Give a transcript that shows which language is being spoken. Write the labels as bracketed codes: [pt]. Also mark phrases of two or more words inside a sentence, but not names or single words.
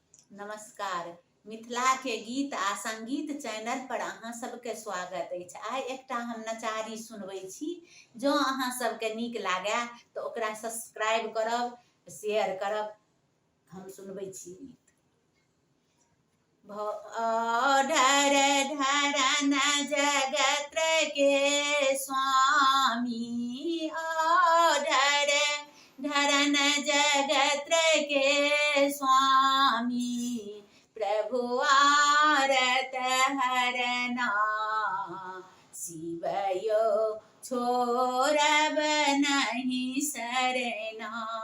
[mai] नमस्कार। मिथिला के गीत आ संगीत चैनल पर अहाँ सबके स्वागत अछि। आइ एकटा हम नचारी सुनबै छी। जँ अहाँ सबके नीक लागै तऽ ओकरा सब्सक्राइब करब, शेयर करब। हम सुनबै छी गीत। ढर ढरन जगत के स्वामी, ढर ढरन जगत के स्वामी, प्रभु आरत हरना, शिवयो छोड़ब नहीं सरना।